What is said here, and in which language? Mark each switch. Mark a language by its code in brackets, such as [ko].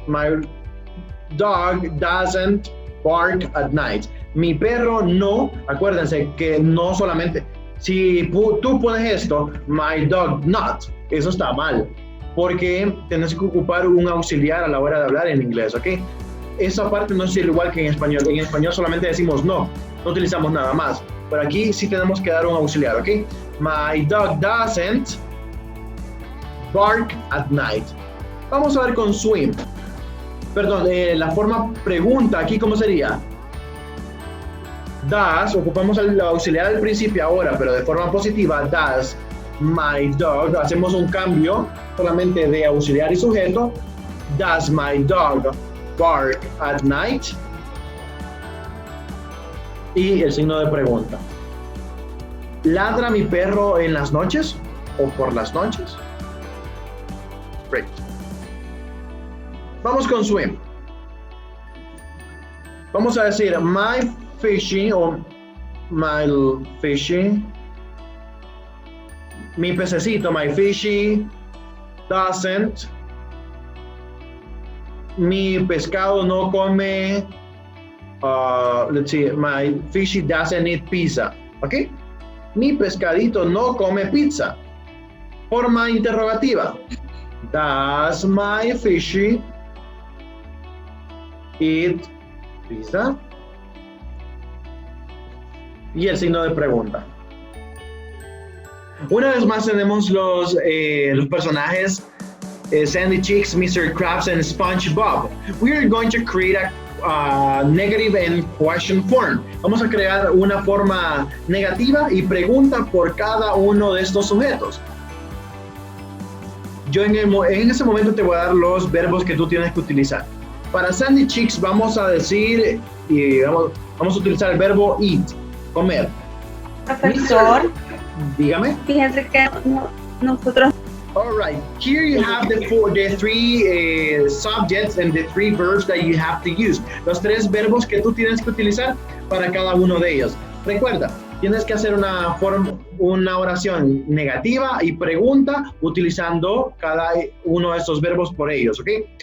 [en] My dog doesn't bark at night. [es] Mi perro no, acuérdense que no solamente, si tú pones esto, [en] my dog not, [es] eso está mal, porque tienes que ocupar un auxiliar a la hora de hablar en inglés, ¿ok? Esa parte no es igual que en español. En español solamente decimos no utilizamos nada más. Pero aquí sí tenemos que dar un auxiliar, ¿ok? [en] My dog doesn't bark at night. [es] Vamos a ver con swim. Perdón, la forma pregunta aquí, ¿cómo sería? Does, ocupamos el auxiliar al principio ahora, pero de forma positiva, [en] does my dog, [es] hacemos un cambio solamente de auxiliar y sujeto. [en] Does my dog bark at night? [es] Y el signo de pregunta. ¿Ladra mi perro en las noches o por las noches? Great. Vamos con swim. Vamos a decir my fishy o my fishy. Mi pececito, [en] my fishy doesn't. [es] Mi pescado no come. [en] Let's see, my fishy doesn't eat pizza. [es] ¿Ok? Mi pescadito no come pizza. Forma interrogativa. [en] Does my fishy eat pizza? [es] Y el signo de pregunta. Una vez más tenemos los personajes Sandy Cheeks, Mr. [en] Krabs, and SpongeBob. We are going to create a negative and question form. [es] Vamos a crear una forma negativa y pregunta por cada uno de estos sujetos. Yo en ese momento te voy a dar los verbos que tú tienes que utilizar. Para Sandy Cheeks vamos a decir, y vamos a utilizar el verbo eat, comer. Profesor, dígame. Fíjense que nosotros... [en] All right, here you have the three subjects and the three verbs that you have to use. [es] Los tres verbos que tú tienes que utilizar para cada uno de ellos. Recuerda, tienes que hacer una oración negativa y pregunta utilizando cada uno de estos verbos por ellos, ¿ok?